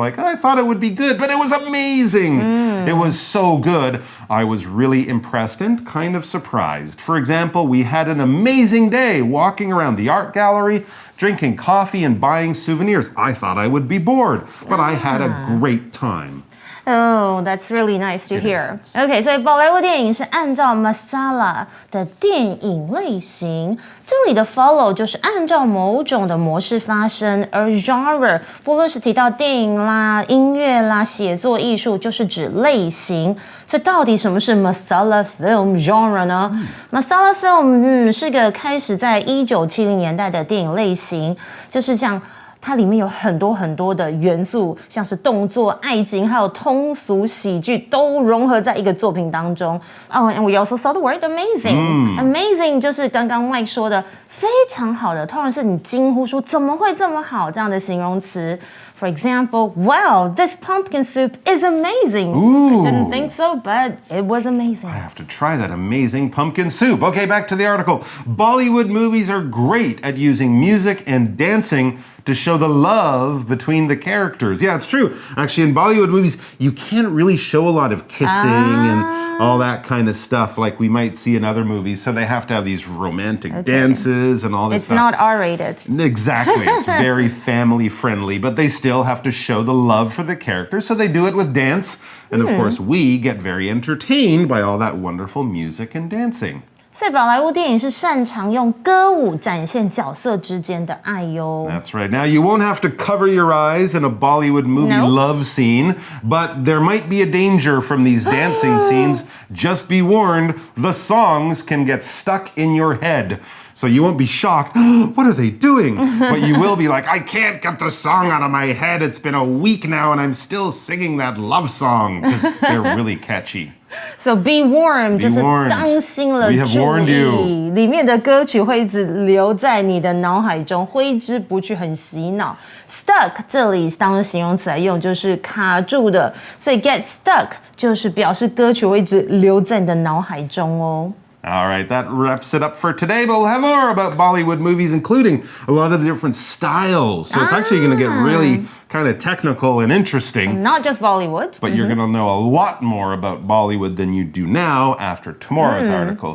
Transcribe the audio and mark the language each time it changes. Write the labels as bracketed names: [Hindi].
[English] You're like, I thought it would be good, but it was amazing. It was so good. I was really impressed and kind of surprised. For example, we had an amazing day walking around the art gallery, drinking coffee and buying souvenirs. I thought I would be bored, but I had a great time. Oh, that's really nice to hear. [Chinese] OK, 所以宝莱坞电影是按照 masala 的电影类型，这里的 follow 就是按照某种的模式发生，而 genre 不论是提到电影啦、音乐啦、写作艺术，就是指类型。所以到底什么是 masala film genre 呢？masala film 是个开始在1970年代的电影类型，就是像。它里面有很多很多的元素，像是动作、爱情，还有通俗喜剧，都融合在一个作品当中。 [English] Oh, and we also saw the word amazing. [Chinese] Amazing 就是刚刚 Mike 说的非常好的，通常是你惊呼说怎么会这么好这样的形容词。 [English] For example, wow, this pumpkin soup is amazing. Ooh. I didn't think so, but it was amazing. I have to try that amazing pumpkin soup. Okay, back to the article. Bollywood movies are great at using music and dancing to show the love between the characters. Yeah, it's true. Actually, in Bollywood movies, you can't really show a lot of kissing and all that kind of stuff like we might see in other movies. So they have to have these romantic dances and all this stuff. It's not R-rated. Exactly. It's very family friendly, but they still have to show the love for the characters. So they do it with dance. And of course, we get very entertained by all that wonderful music and dancing. [Chinese] 所以宝莱坞电影是擅长用歌舞展现角色之间的爱哟。 [English] That's right. Now, you won't have to cover your eyes in a Bollywood movie love scene, but there might be a danger from these dancing scenes. Just be warned, the songs can get stuck in your head. So you won't be shocked, what are they doing? But you will be like, I can't get the song out of my head. It's been a week now and I'm still singing that love song because they're really catchy. So be warned, [Chinese] 就是当心了， [English] We have warned you. [Chinese] 里面的歌曲会一直留在你的脑海中，挥之不去，很洗脑。 Stuck 这里当形容词来用，就是卡住的，所以 get stuck 就是表示歌曲会一直留在你的脑海中哦。 [English] All right, that wraps it up for today, but we'll have more about Bollywood movies, including a lot of the different styles. So it's actually going to get really kind of technical and interesting. Not just Bollywood. But you're going to know a lot more about Bollywood than you do now after tomorrow's article.